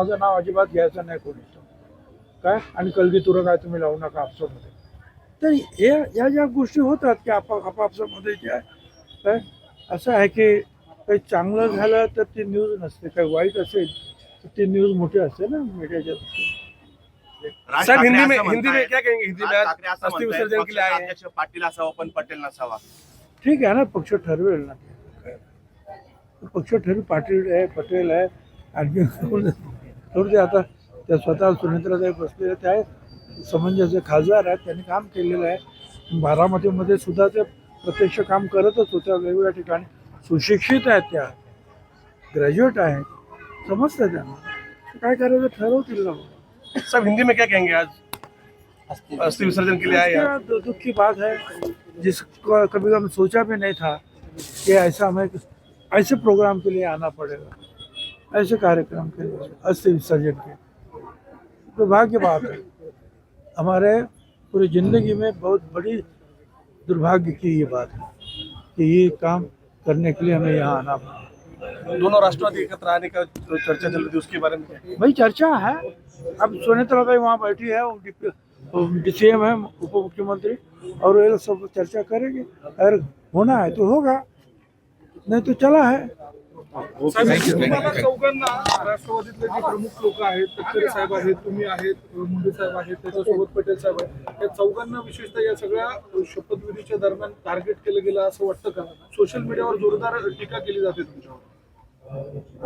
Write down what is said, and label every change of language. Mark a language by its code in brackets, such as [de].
[mr] माझं नाव अजिबात घ्यायचं नाही कोणी काय. आणि कलगीतुरं काय तुम्ही लावू नका आपसामध्ये. तर या ज्या गोष्टी होतात की आपापसामध्ये ज्या काय असं आहे की काही चांगलं झालं तर ती न्यूज नसते, काही वाईट असेल तर ती न्यूज मोठी असते ना मीडियाच्या. [hi] सर हिंदी में क्या कहेंगे? हिंदी में अस्थि विसर्जन के लिए आए हैं. [mr] पाटील असावा पण पटेल नसावा. ठीक आहे ना, पक्ष ठरवेल ना. पक्ष ठरवेल. पाटील आहे, पटेल आहे, आणखी थोडे आता त्या स्वतः सुनेत्राताई बसलेले त्या समंजस खासदार आहेत, त्यांनी काम केलेलं आहे. बारामतीमध्ये सुद्धा ते प्रत्यक्ष काम करतच होत्या वेगवेगळ्या ठिकाणी. सुशिक्षित आहेत, त्या ग्रॅज्युएट आहेत, समजतं त्यांना. काय करायचं ठरवतील ना. [hi] सब हिंदी में क्या कहेंगे? आज अस्थि विसर्जन के लिए आए हैं. दुख की बात है, जिसको कभी कभी सोचा भी नहीं था कि ऐसा हमें ऐसे प्रोग्राम के लिए आना पड़ेगा, ऐसे कार्यक्रम के लिए अस्थि विसर्जन के. तो भाग्य बात है. हमारे पूरी ज़िंदगी में बहुत बड़ी दुर्भाग्य की ये बात है कि ये काम करने के लिए हमें यहाँ आना पड़ा. दोनों राष्ट्रवादी एकत्र आने का चर्चा चल रही थी, उसके बारे में भाई चर्चा है. अब सुनेत्राताई वहाँ बैठी है, DCM है उप मुख्यमंत्री, और ये लोग सब चर्चा करेंगे. अगर होना है तो होगा, नहीं तो चला है. [mr] चौघांना राष्ट्रवादीतले जे प्रमुख लोक आहेत, तटकरे साहेब आहेत, तुम्ही आहेत, मुंडे साहेब आहेत, त्याच्यासोबत पटेल साहेब आहेत, या चौघांना विशेषतः या सगळ्या शपथविधीच्या दरम्यान टार्गेट केलं गेलं असं वाटतं का? सोशल मीडियावर जोरदार टीका केली जाते तुमच्यावर.